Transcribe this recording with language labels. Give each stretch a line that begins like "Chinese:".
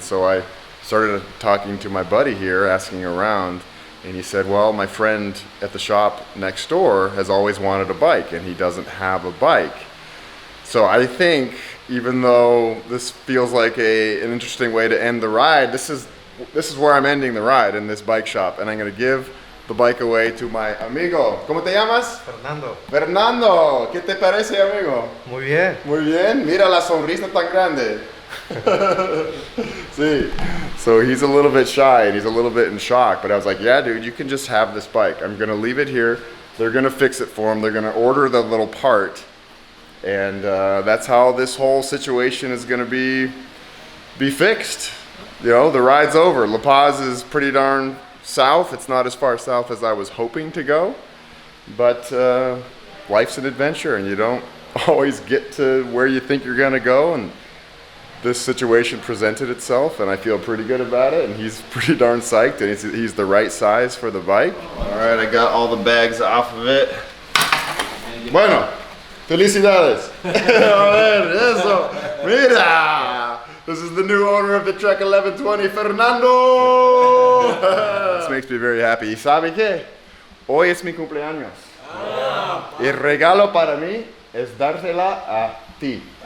English: And so I started talking to my buddy here, asking around, and he said, well, my friend at the shop next door has always wanted a bike and he doesn't have a bike. So I think, even though this feels like an interesting way to end the ride, this is where I'm ending the ride, in this bike shop, and I'm gonna give the bike away to my amigo.
Spanish: ¿Cómo te llamas? Fernando. Fernando, ¿qué te parece, amigo? Muy bien. Muy bien. Mira la sonrisa tan grande.
English: See, so he's a little bit shy and he's a little bit in shock, but I was like, yeah, dude, you can just have this bike. I'm gonna leave it here. They're gonna fix it for him. They're gonna order the little part, and that's how this whole situation is gonna be fixed. You know, the ride's over. La Paz is pretty darn south. It's not as far south as I was hoping to go, but life's an adventure and you don't always get to where you think you're gonna go, and this situation presented itself and I feel pretty good about it, and he's pretty darn psyched, and he's the right size for the bike. All right, I got all the bags off of it.
Spanish: Bueno, felicidades. A ver, eso. Mira.
English: This is the new owner of the Trek 1120, Fernando! This makes me very happy.
Spanish: ¿Sabe qué? Hoy es mi cumpleaños. El regalo para mí es dársela a ti.